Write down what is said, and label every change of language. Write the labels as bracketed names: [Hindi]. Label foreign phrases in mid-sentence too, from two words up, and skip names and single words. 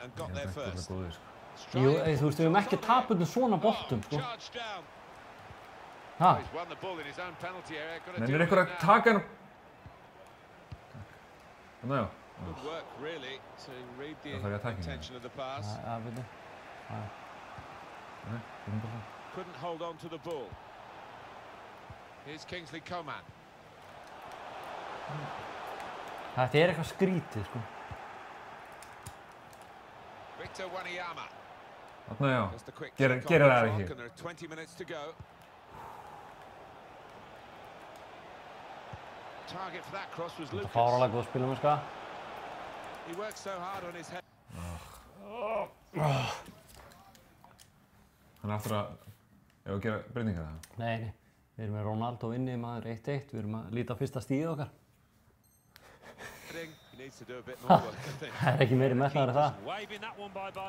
[Icelandic] Jú, þú veist, við höfum ekki tapað svona boltum, sko. Hæ? Nennir eitthvað að taka hann... Þannig já. Það þarf ég að taka hann. Já, veitu. [English] Couldn't hold on to the ball. Here's Kingsley Coman. [Icelandic] Þetta er eitthvað skrítið, sko. Victor Wanyama. Þarna já. Gera það ekki. [English] 20 minutes to go. Target for that cross was Lucas. [Icelandic] Þetta fáralega góð spilum, sko. [English] He worked so hard on his head. [Icelandic] Hann aftur að gera breytingar það? Nei, við erum með Ronaldo inni, maður 1-1, við erum að líta á fyrsta stíð okkar. Það er ekki meiri metnaður en það.